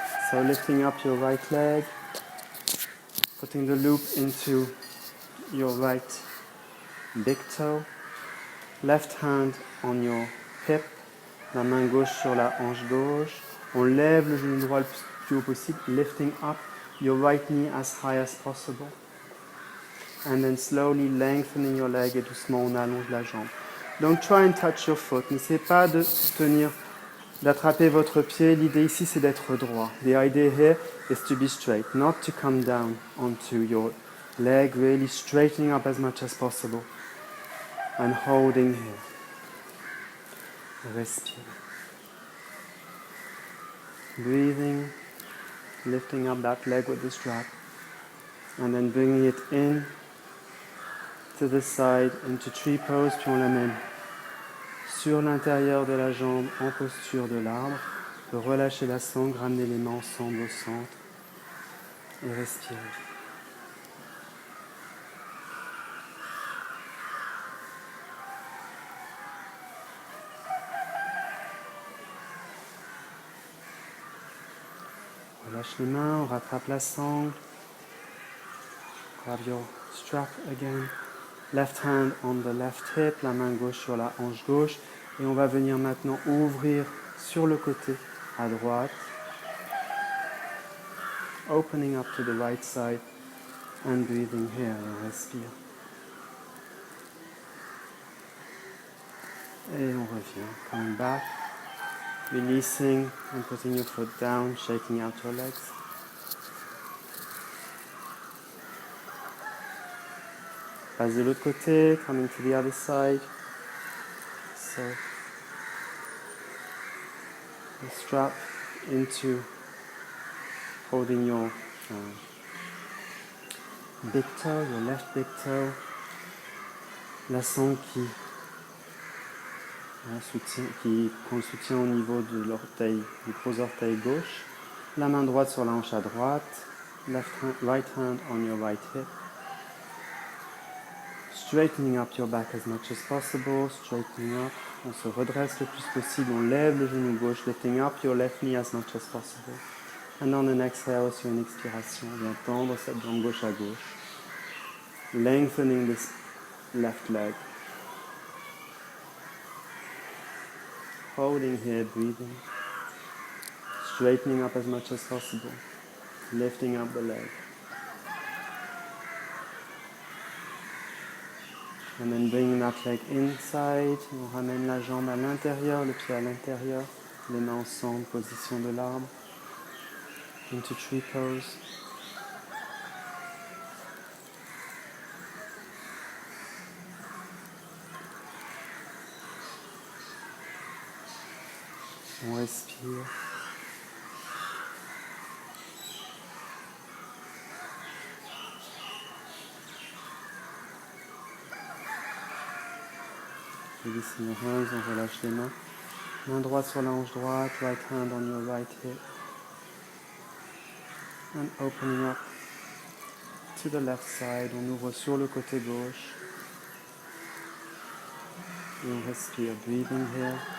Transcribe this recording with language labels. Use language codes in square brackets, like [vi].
[en] So lifting up your right leg. Putting the loop into your right big toe. Left hand on your hip. [fr] La main gauche sur la hanche gauche. On lève le genou droit le plus haut possible. [en] Lifting up your right knee as high as possible. And then slowly lengthening your leg [fr] et doucement on allonge la jambe. [en] Don't try and touch your foot. [fr] N'essayez pas de tenir, d'attraper votre pied. L'idée ici, c'est d'être droit. [en] The idea here is to be straight, not to come down onto your leg, really straightening up as much as possible. And holding here. [fr] Respire. [en] Breathing, lifting up that leg with the strap. And then bringing it in to the side into tree pose, [fr] puis on l'amène sur l'intérieur de la jambe en posture de l'arbre. De relâcher la sangle, ramener les mains ensemble au centre et respirer. On relâche les mains, on rattrape la sangle. [en] Grab your strap again. Left hand on the left hip, [fr] la main gauche sur la hanche gauche. Et on va venir maintenant ouvrir sur le côté à droite. [en] Opening up to the right side and breathing here. [fr] Et on respire. Et on revient. [en] Coming back. Releasing and putting your foot down, shaking out your legs. [fr] Passe de l'autre côté, [en] coming to the other side. So, the strap into holding your big toe, your left big toe. [fr] La sangle qui prend le soutien au niveau de l'orteil, du gros orteil gauche. La main droite sur la hanche à droite. [en] Right hand on your right hip. Straightening up your back as much as possible. Straightening up. [fr] On se redresse le plus possible. On lève le genou gauche. [en] Lifting up your left knee as much as possible. And on an exhale, [fr] sur une expiration, on vient tendre cette jambe gauche à gauche. [en] Lengthening this left leg. Holding here, breathing. Straightening up as much as possible. Lifting up the leg. And then bringing that leg inside. [fr] On ramène la jambe à l'intérieur, le pied à l'intérieur. Les mains ensemble, position de l'arbre. [en] Into tree pose. [fr] On respire. [en] Releasing your hands, [fr] on relâche les mains. Main droite sur la hanche droite, [en] right hand on your right hip. And opening up to the left side, [fr] on ouvre sur le côté gauche. Et on respire, [en] breathing here.